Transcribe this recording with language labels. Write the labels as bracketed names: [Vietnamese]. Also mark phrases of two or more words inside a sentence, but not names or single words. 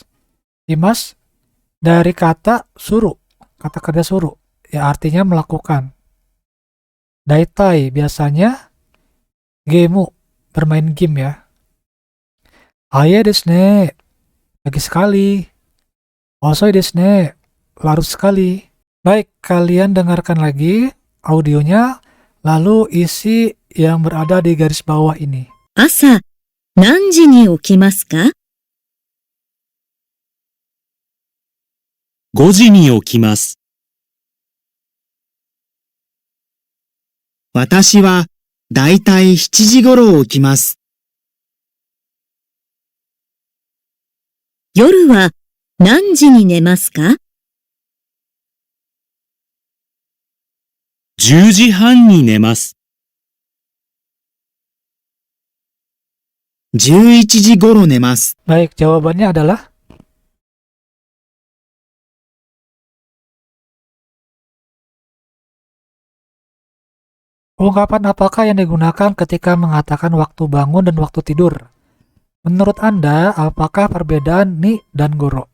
[Indonesian] Shimas dari kata suru. Kata kerja suru. Ya artinya melakukan. Daitai biasanya gemu. Bermain game ya. [Japanese] 早いですね. [Indonesian] Pagi sekali. [Japanese] 遅いですね. [Indonesian] Larut sekali. Baik, kalian dengarkan lagi audionya. Lalu isi yang berada di garis bawah ini. [Japanese] 朝、何時に起きますか？ 5時に起きます。私はだいたい7時頃起きます。夜は何時に寝ますか？ 10時半に寝ます。 11時頃寝ます。 [Indonesian] Baik, jawabannya adalah ungkapan apakah yang digunakan ketika mengatakan waktu bangun dan waktu tidur? Menurut Anda, apakah perbedaan ni dan goro?